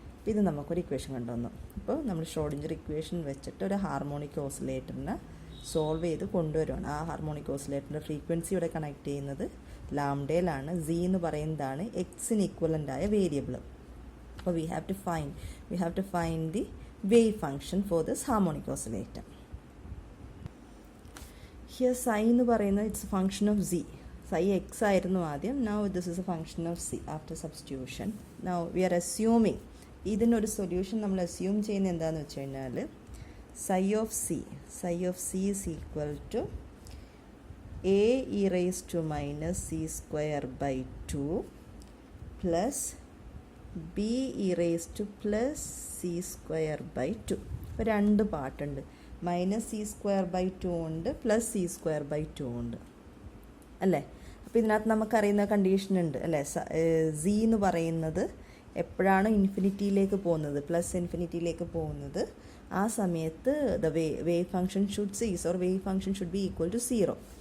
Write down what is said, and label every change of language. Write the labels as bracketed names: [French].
[Malayalam] ഇത് നമുക്കൊരു ഇക്വേഷൻ കൊണ്ടുവന്നു. അപ്പോൾ നമ്മൾ ഷ്രോഡിഞ്ചർ ഇക്വേഷൻ വെച്ചിട്ട് ഒരു ഹാർമോണിക് ഓസിലേറ്ററിനെ സോൾവ് ചെയ്ത് കൊണ്ടുവരുവാണ്. ആ ഹാർമോണിക് ഓസിലേറ്ററിൻ്റെ ഫ്രീക്വൻസി ഇവിടെ കണക്ട് ചെയ്യുന്നത് ലാംഡയിലാണ്. സി എന്ന് പറയുന്നതാണ് എക്സിന് ഇക്വലൻ്റ് ആയ വേരിയബിൾ. അപ്പോൾ [English] We have to find the wave function for this harmonic oscillator. Here psi [Malayalam] എന്ന് പറയുന്നത് [English] it's a function of z. [Malayalam] psi x ആയിരുന്നു ആദ്യം. [English] Now this is a function of c after substitution. Now we are assuming [Malayalam] ഇതിനൊരു solution നമ്മൾ assume ചെയ്യുന്നത് എന്താണെന്ന് വെച്ച് കഴിഞ്ഞാൽ [English] psi of c is equal to a e raised to minus c square by 2 plus b e raised to plus c square by 2. [Malayalam] ഇപ്പോൾ രണ്ട് പാർട്ടുണ്ട്. Minus C square by 2 ഉണ്ട്, plus C square by 2 ഉണ്ട് അല്ലേ? അപ്പോൾ ഇതിനകത്ത് നമുക്കറിയുന്ന condition ഉണ്ട് അല്ലേ? സി എന്ന് പറയുന്നത് എപ്പോഴാണ് ഇൻഫിനിറ്റിയിലേക്ക് പോകുന്നത്, പ്ലസ് ഇൻഫിനിറ്റിയിലേക്ക് പോകുന്നത്, ആ സമയത്ത് [English] The wave function should cease or wave function should be equal to 0.